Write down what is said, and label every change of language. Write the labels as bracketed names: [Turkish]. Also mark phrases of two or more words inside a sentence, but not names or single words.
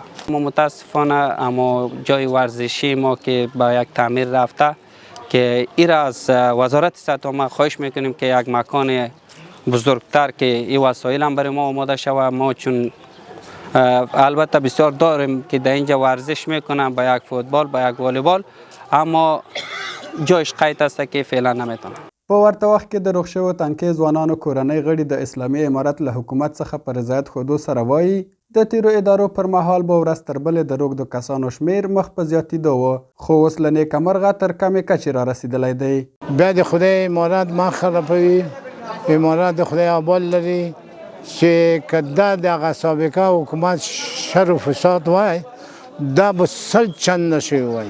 [Persian] ما متاسفانه اما جای ورزشی ما که با یک تعمیر رفته که این از وزارت صحت عامه خواهش میکنیم که یک مکان بزرگتر که این وسایل هم برای ما آماده شود. ما چون البته بسیار داریم که در اینجا ورزش میکنن با یک فوتبال، با یک والیبال، اما جایش قید است که فعلا نمیتونه. [Pashto] په ورته وخت کې د روغ شوو تنکي ځوانانو کورنۍ غړي د اسلامي امارت له حکومت څخه په رضایت ښودو سره وایي د تیرو ادارو پر مهال به ورځ تر بلې د روږدو کسانو شمېر مخ په زیاتېدو و، خو اوس له نیکمرغه تر کمې کچې را رسېدلی دی. بیا د خدای امارت ما خرابوي، امارت د خدای آباد لري چې که دا دغه سابقه حکومت شر و فساد وای دا به 100 چند نشوی وای.